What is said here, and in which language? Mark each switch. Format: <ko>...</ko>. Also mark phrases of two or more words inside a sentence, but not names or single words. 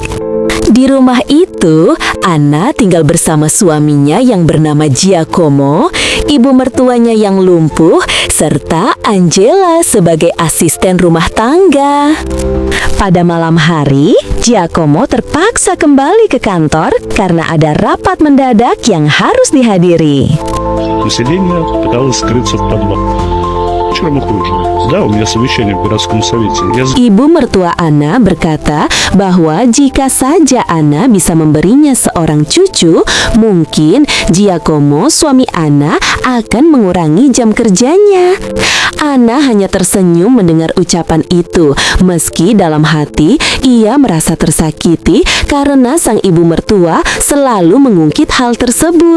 <id>Di rumah itu, Anna tinggal bersama suaminya yang bernama Giacomo, ibu mertuanya yang lumpuh, serta Angela sebagai asisten rumah tangga. Pada malam hari, Giacomo terpaksa kembali ke kantor karena ada rapat mendadak yang harus dihadiri.</id> <ru>Население пыталось скрыться в подвал. Вчера хуже. Да, у меня совещание в городском совете.</ru> <id>Ibu mertua Anna berkata bahwa jika saja Anna bisa memberinya seorang cucu, mungkin Giacomo, suami Anna, akan mengurangi jam kerjanya. Anna hanya tersenyum mendengar ucapan itu, meski dalam hati ia merasa tersakiti karena sang ibu mertua selalu mengungkit hal tersebut.</id>